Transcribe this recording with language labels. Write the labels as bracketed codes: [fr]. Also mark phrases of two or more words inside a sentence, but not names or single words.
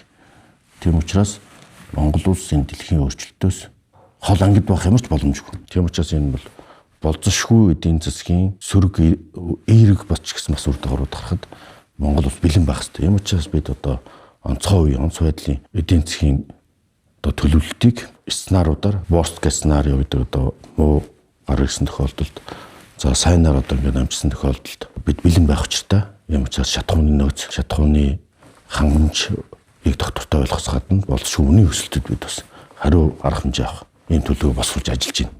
[mn] Тийм учраас Монгол улсын дэлхийн өөрчлөлтөөс хол ангид байх ямар ч боломжгүй. Тийм учраас энэ бол болзошгүй эдийн засгийн сөрөг эерэг боч гэсэн бас үр дагаврууд гарахад Монгол улс бэлэн байх хэрэгтэй. Ийм учраас бид одоо онцгой байдлын эдийн засгийн одоо төлөвлөлтийг сценариудаар [en] worst case scenario [mn] гэдэг одоо муу гар ирсэн тохиолдолд за сайнаар одоо ингээд амжсан тохиолдолд бид бэлэн байх учиртай. Ийм учраас шатхууны нөөц, шатхууны хангамжийг доктортой ойлгохоос гадна болзошгүй үнийн өсөлтөд бид бас хариу арга хэмжээ авах ийм төлөвийг боловсруулж ажиллаж байна.